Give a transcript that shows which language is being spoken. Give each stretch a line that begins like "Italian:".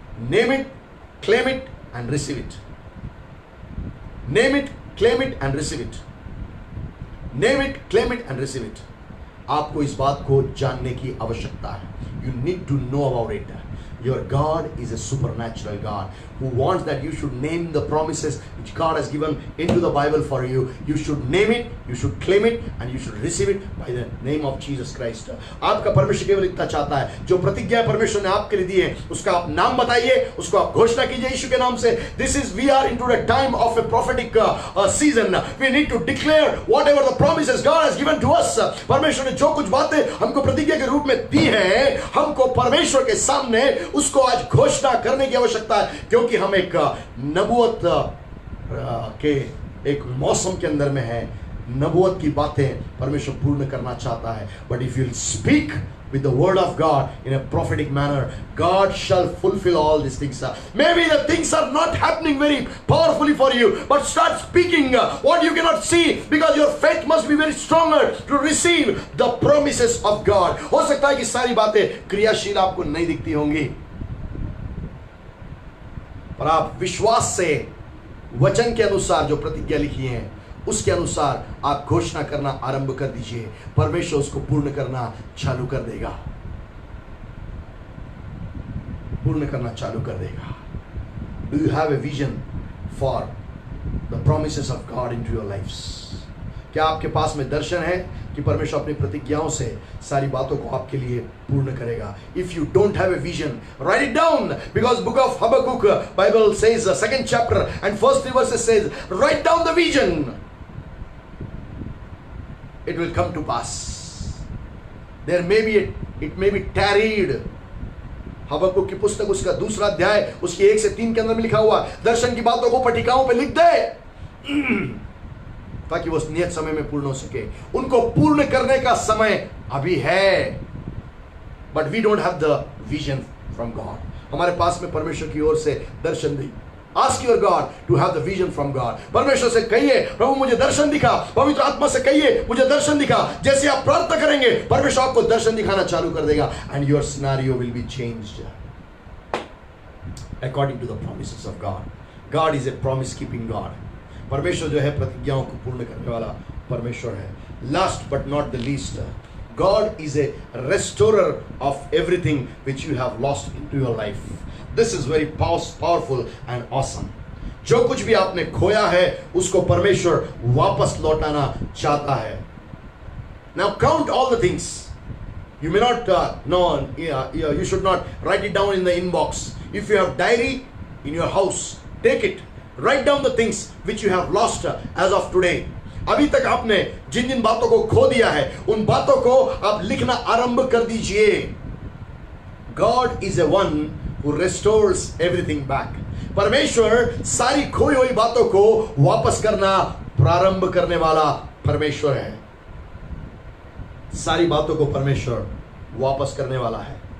English: Name it, claim it and receive it. Name it, claim it and receive it. Name it, claim it and receive it.
Hindi: आपको इस बात को जानने की आवश्यकता है.
English: You need to know about it. Your God is a supernatural God who wants that you should name the promises which God has given into the Bible for you. You should name it, you should claim it and you should receive it by the name of Jesus Christ.
Hindi: आपका परमेश्वर केवल इतना चाहता है, जो प्रतिज्ञा परमेश्वर ने आपके लिए दी है, उसका आप नाम बताइए, उसको आप घोषणा कीजिए यीशु के नाम से.
English: We are into a time of a prophetic season. We need to declare whatever the promises God has given to us.
Hindi: परमेश्वर ने जो कुछ बातें हमको प्रतिज्ञा के रूप में दी है, हमको परमेश्वर के सामने उसको आज घोषणा करने की आवश्यकता है, क्योंकि हम एक नबूवत के एक मौसम के अंदर में है. नबूवत की बातें परमेश्वर पूर्ण करना चाहता है.
English: But if you speak with the word of God in a prophetic manner, God shall fulfill all these things. Maybe the things are not happening very powerfully for you, but start speaking what you cannot see, because your faith must be very stronger to receive the promises of God.
Hindi: हो सकता है कि सारी बातें क्रियाशील आपको नहीं दिखती होंगी, पर आप विश्वास से वचन के अनुसार जो प्रतिज्ञा लिखी है उसके अनुसार आप घोषणा करना आरंभ कर दीजिए. परमेश्वर उसको पूर्ण करना चालू कर देगा, पूर्ण करना चालू कर देगा.
English: Do you have a vision for the promises of God into your lives?
Hindi: क्या आपके पास में दर्शन है कि परमेश्वर अपनी प्रतिज्ञाओं से सारी बातों को आपके लिए पूर्ण करेगा?
English: If you don't have a vision, write it down, because book of Habakkuk Bible says, 2nd chapter and first 3 verses says, write down the vision. It will come to pass. There may be it may be tarried.
Hindi: हबक्कुक की पुस्तक उसका 2रा अध्याय उसकी 1 से 3 के अंदर में लिखा हुआ, दर्शन की बातों को पट्टिकाओं पे लिख दे ताकि वो नियत समय में पूर्ण हो सके. उनको पूर्ण करने का समय अभी है.
English: But we don't have the vision from God.
Hindi: हमारे पास में परमेश्वर की ओर से दर्शन नहीं.
English: Ask your God to have the vision from God.
Hindi: परमेश्वर से कहिए, प्रभु मुझे दर्शन दिखा. पवित्र आत्मा से कहिए, मुझे दर्शन दिखा. जैसे आप प्रार्थना करेंगे, परमेश्वर आपको दर्शन दिखाना चालू कर देगा.
English: And your scenario will be changed according to the promises of God. God is a promise keeping God.
Hindi: परमेश्वर जो है प्रतिज्ञाओं को पूर्ण करने वाला परमेश्वर है.
English: Last but not the least, God is a restorer of everything which you have lost into your life. This is very powerful and awesome.
Hindi: जो कुछ भी आपने खोया है उसको परमेश्वर वापस लौटाना चाहता है.
English: Now count all the things. You may not you should not write it down in the inbox. If you have diary in your house, take it. Write down the things which you have lost as of today.
Hindi: अभी तक आपने जिन जिन बातों को खो दिया है उन बातों को आप लिखना आरंभ कर दीजिए.
English: God is a one who restores everything back.
Hindi: परमेश्वर सारी खोई हुई बातों को वापस करना प्रारंभ करने वाला परमेश्वर है. सारी बातों को परमेश्वर वापस करने वाला है.